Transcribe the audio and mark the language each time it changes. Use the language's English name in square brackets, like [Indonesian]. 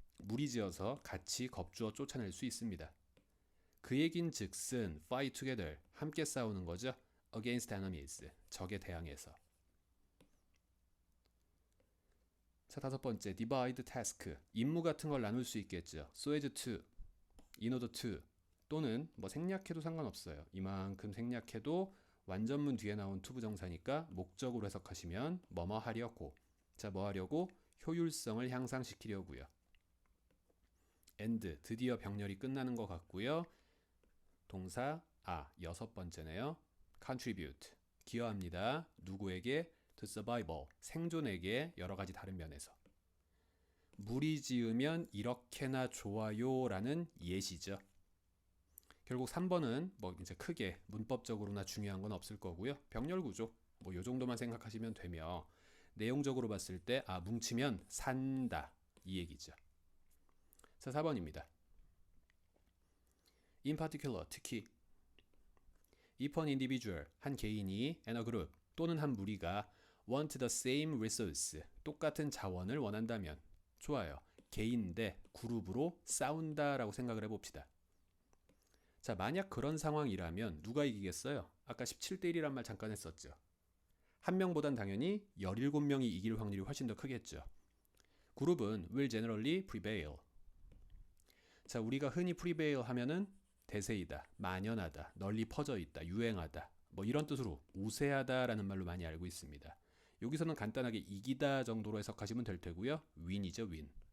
[Korean] 무리지어서 같이 겁주어 쫓아낼 수 있습니다. 그 얘긴 즉슨 [English] fight together, [Korean] 함께 싸우는 거죠. [English] against enemies, [Korean] 적에 대항해서. 자, 5번째, [English] divide task, [Korean] 임무 같은 걸 나눌 수 있겠죠. [English] so as to, in order to, [Korean] 또는 뭐 생략해도 상관없어요. 이만큼 생략해도 완전문 뒤에 나온 to 부정사니까 목적으로 해석하시면 뭐뭐 하려고. 자, 뭐 하려고? 효율성을 향상시키려고요. and, 드디어 병렬이 끝나는 것 같고요. 동사 6번째네요. contribute, 기여합니다. 누구에게? [English] to survival, [Korean] 생존에게 여러 가지 다른 면에서. 무리 지으면 이렇게나 좋아요 라는 예시죠. 결국 3번은 뭐 이제 크게 문법적으로나 중요한 건 없을 거고요. 병렬 구조 뭐 요 정도만 생각하시면 되며 내용적으로 봤을 때 뭉치면 산다 이 얘기죠. 자, 4번입니다. [English] In particular, [Korean] 특히 [English] if an individual, [Korean] 한 개인이 [English] and a group, [Korean] 또는 한 무리가 [English] want the same resource, [Korean] 똑같은 자원을 원한다면 좋아요. 개인 대 그룹으로 싸운다라고 생각을 해봅시다. 자, 만약 그런 상황이라면 누가 이기겠어요? 아까 17대1이란 말 잠깐 했었죠. 한 명보단 당연히 17명이 이길 확률이 훨씬 더 크겠죠. [English] 그룹은 will generally prevail. [Korean] 자, 우리가 흔히 prevail 하면은 대세이다, 만연하다, 널리 퍼져 있다, 유행하다 뭐 이런 뜻으로 우세하다라는 말로 많이 알고 있습니다. 여기서는 간단하게 이기다 정도로 해석하시면 될 테고요. win이죠, win.